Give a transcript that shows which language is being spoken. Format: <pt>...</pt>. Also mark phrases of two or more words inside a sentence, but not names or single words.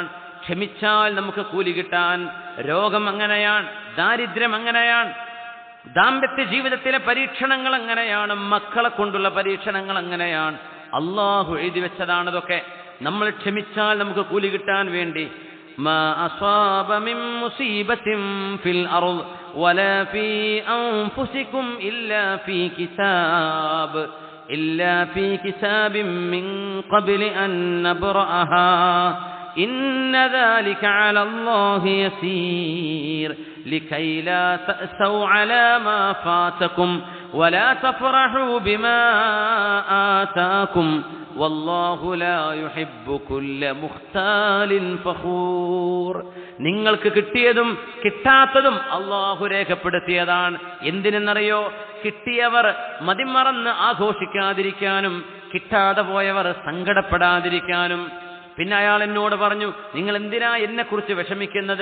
<ml>ക്ഷമിച്ചാൽ നമുക്ക് കൂലി കിട്ടാൻ. രോഗം അങ്ങനെയാണ്, ദാരിദ്ര്യം അങ്ങനെയാണ്, ദാമ്പത്യ ജീവിതത്തിലെ പരീക്ഷണങ്ങൾ അങ്ങനെയാണ്, മക്കളെ കൊണ്ടുള്ള പരീക്ഷണങ്ങൾ അങ്ങനെയാണ്. അള്ളാഹു എഴുതി വെച്ചതാണതൊക്കെ. നമ്മൾ ക്ഷമിച്ചാൽ നമുക്ക് കൂലി കിട്ടാൻ വേണ്ടി.</ml> <ar>ما أصاب من مصيبة في الأرض ولا في أنفسكم إلا في كتاب من قبل أن نبرأها إن ذلك على الله يسير لكي لا تأسوا على ما فاتكم ولا تفرحوا بما آتاكم والله لا يحب كل مختال فخور.</ar> <ml>നിങ്ങൾക്ക് കിട്ടിയതും കിട്ടാത്തതും അള്ളാഹു രേഖപ്പെടുത്തിയതാണ്. എന്തിനെന്നറിയോ? കിട്ടിയവർ മതിമറന്ന് ആഘോഷിക്കാതിരിക്കാനും കിട്ടാതെ പോയവർ സങ്കടപ്പെടാതിരിക്കാനും. പിന്നെ അയാൾ എന്നോട് പറഞ്ഞു, നിങ്ങൾ എന്തിനാ എന്നെ കുറിച്ച് വിഷമിക്കുന്നത്?</ml>